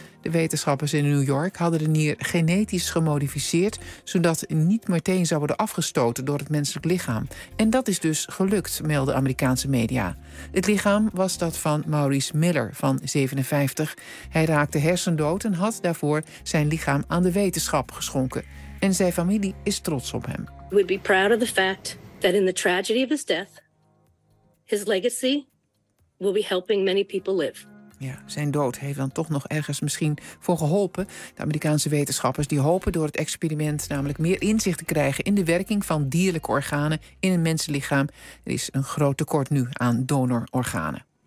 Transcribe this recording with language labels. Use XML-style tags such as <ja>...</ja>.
<nl>De wetenschappers in New York hadden de nier genetisch gemodificeerd, zodat niet meteen zou worden afgestoten door het menselijk lichaam. En dat is dus gelukt, melden Amerikaanse media. Het lichaam was dat van Maurice Miller van 57. Hij raakte hersendood en had daarvoor zijn lichaam aan de wetenschap geschonken. En zijn familie is trots op hem.</nl> <en>We'd be proud of the fact that in the tragedy of his death, his legacy will be helping many people live.</en> <nl>Ja, zijn dood heeft dan toch nog ergens misschien voor geholpen. De Amerikaanse wetenschappers die hopen door het experiment namelijk meer inzicht te krijgen in de werking van dierlijke organen in een mensenlichaam. Er is een groot tekort nu aan donororganen.</nl>